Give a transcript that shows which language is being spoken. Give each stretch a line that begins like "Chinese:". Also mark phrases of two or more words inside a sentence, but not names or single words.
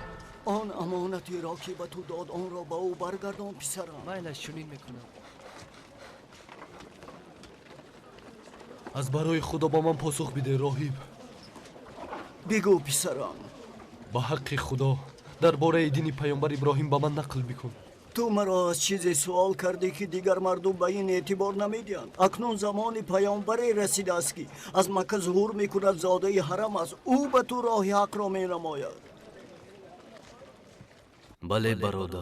Persian: امانتی را که به تو داد آن را به او برگردان پسرم. من چنین میکنم.
Tajik: аз барои худо ба ман посух биде роҳиб.
Persian: بگو پسرم.
Tajik: ба ҳаққи худо дар бораи дини паёмбар иброҳим ба ман нақл бикун.
Persian: تو مرا از چیزی سوال کردی که دیگر مردم به این اعتبار نمیدهند. اکنون زمان پیامبری رسیده است که از مکه ظهور میکند، زاده حرم است. او به تو راه حق را مینماید. بله برادر.